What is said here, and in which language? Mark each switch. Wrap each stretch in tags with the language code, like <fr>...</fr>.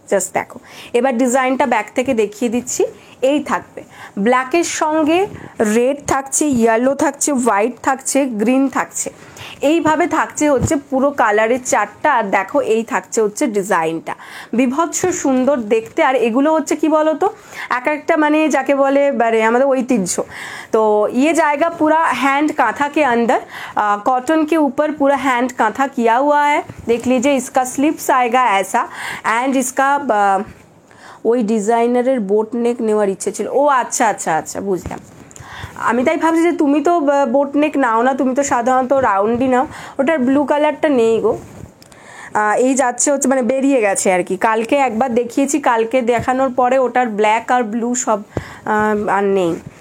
<bn>Just দেখো, এবার ডিজাইনটা ব্যাক থেকে দেখিয়ে দিচ্ছি। এই থাকবে ব্ল্যাকের সঙ্গে রেড থাকছে, ইয়েলো থাকছে, হোয়াইট থাকছে, গ্রিন থাকছে, এইভাবে থাকছে হচ্ছে পুরো কালারের চারটা। আর দেখো এই থাকছে হচ্ছে ডিজাইনটা, বিভৎস সুন্দর দেখতে। আর এগুলো হচ্ছে কি বলতো, এক একটা মানে যাকে বলে আমাদের ঐতিহ্য।</bn> <hi>তো ये जाएगा पूरा हैंड कांथा के अंदर, कॉटन के ऊपर पूरा हैंड कांथा किया हुआ है। देख लीजिए, इसका स्लीव्स आएगा ऐसा, एंड इसका</hi> <bn>ওই ডিজাইনারের বোট নেক নেওয়ার ইচ্ছে ছিল। ও আচ্ছা আচ্ছা আচ্ছা, বুঝলাম। আমি তাই ভাবছি যে তুমি তো বোট নেক নাও না, তুমি তো সাধারণত রাউন্ডই নাও। ওটার ব্লু কালারটা নেই গো। এই যাচ্ছে হচ্ছে মানে বেরিয়ে গেছে আর কি। কালকে একবার দেখিয়েছি, কালকে দেখানোর পরে ওটার ব্ল্যাক আর ব্লু সব আর নেই।</bn>